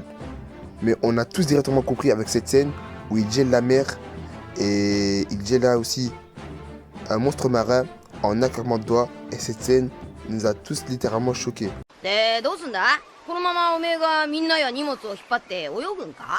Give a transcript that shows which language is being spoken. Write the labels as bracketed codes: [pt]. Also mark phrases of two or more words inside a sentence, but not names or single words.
[fr] Mais on a tous directement compris avec cette scène où il gèle la mer et il gèle là aussi un monstre marin en un claquement de doigts. Et cette scène nous a tous littéralement choqués. [ja] でどうすんだこのままおめえがみんなや荷物を引っ張って泳ぐんか